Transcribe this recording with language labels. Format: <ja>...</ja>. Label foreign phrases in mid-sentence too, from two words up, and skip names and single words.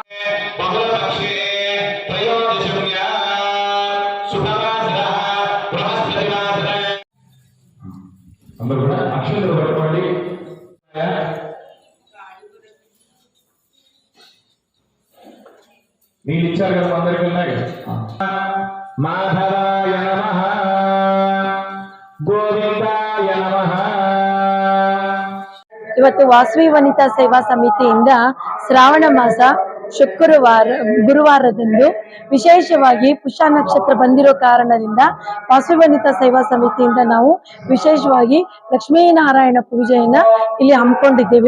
<sa>బహుళపక్షే త్రయోదశమ్య శుభవాసర బృహస్పతివాసర.</sa> <te>అందరూ కూడా అక్షంతలు పట్టుకోండి. మీరు ఇచ్చారు కదా అందరికీ ఉన్నాయి.</te> <sa>మాధవాయ నమః, ಗೋವಿಂದಾಯ ನಮಃ.</sa> <kn>ಇವತ್ತು ವಾಸವಿ ವನಿತಾ ಸೇವಾ ಸಮಿತಿಯಿಂದ ಶ್ರಾವಣ ಮಾಸ ಗುರುವಾರದಂದು ವಿಶೇಷವಾಗಿ ಪುಷ್ಯ ನಕ್ಷತ್ರ ಬಂದಿರೋ ಕಾರಣದಿಂದ ವಾಸವಿ ವನಿತಾ ಸೇವಾ ಸಮಿತಿಯಿಂದ ನಾವು ವಿಶೇಷವಾಗಿ ಲಕ್ಷ್ಮೀನಾರಾಯಣ ಪೂಜೆಯನ್ನ ಇಲ್ಲಿ ಹಮ್ಮಿಕೊಂಡಿದ್ದೇವೆ.</kn>